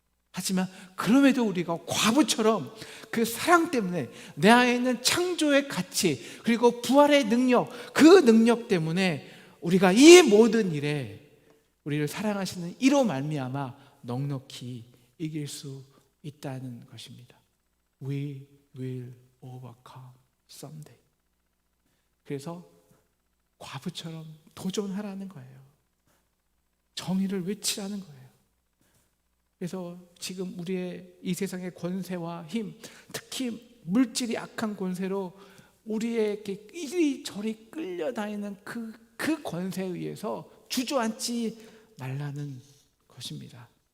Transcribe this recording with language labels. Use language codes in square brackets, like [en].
[ko] 하지만 그럼에도 우리가 과부처럼 그 사랑 때문에 내 안에 있는 창조의 가치, 그리고 부활의 능력, 그 능력 때문에 우리가 이 모든 일에 우리를 사랑하시는 이로 말미암아 넉넉히 이길 수 있다는 것입니다. [en] We will overcome someday. [ko] 그래서 과부처럼 도전하라는 거예요. 정의를 외치라는 거예요. 그래서 지금 우리의 이 세상의 권세와 힘, 특히 물질이 악한 권세로 우리에게 이리저리 끌려다니는 그 권세에 의해서 주저앉지 말라는 것입니다.